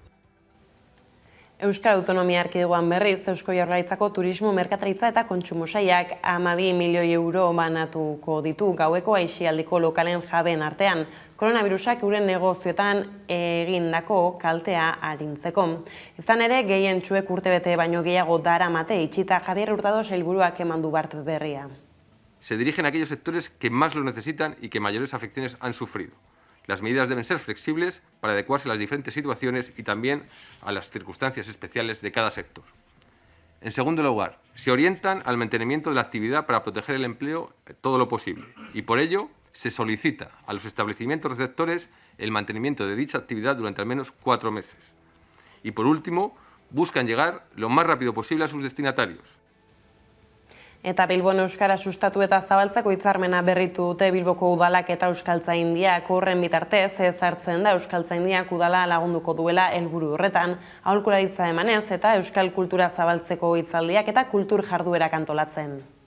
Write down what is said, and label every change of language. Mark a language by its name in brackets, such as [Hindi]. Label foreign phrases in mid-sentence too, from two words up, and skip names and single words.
[Basque] Euskal Autonomia Erkidegoan berriz, Eusko Jaurlaritzako Turismo, Merkataritza eta Kontsumo Sailak 12 milioi euro banatuko ditu gaueko aisialdiko lokalen jabeen artean, koronavirusak euren negozioetan egindako kaltea arintzeko. Izan ere, gehientsuek urtebete baino gehiago daramate itxita Javier Hurtado sailburuak eman du bart berria. [Spanish] Se dirigen a aquellos sectores que más lo necesitan y que mayores afecciones han sufrido. Las medidas deben ser flexibles para adecuarse a las diferentes situaciones y también a las circunstancias especiales de cada sector. En segundo lugar, se orientan al mantenimiento de la actividad para proteger el empleo todo lo posible y por ello se solicita a los establecimientos receptores el mantenimiento de dicha actividad durante al menos 4 meses. Y por último, buscan llegar lo más rápido posible a sus destinatarios. [Basque] Eta Bilbon euskara sustatu eta zabaltzeko hitzarmena berritu dute Bilboko udalak eta Euskaltzaindiak. Horren bitartez ezartzen da Euskaltzaindiak udala lagunduko duela helburu horretan, aholkularitza emanez eta euskal kultura zabaltzeko hitzaldiak eta kultur jarduerak antolatzen.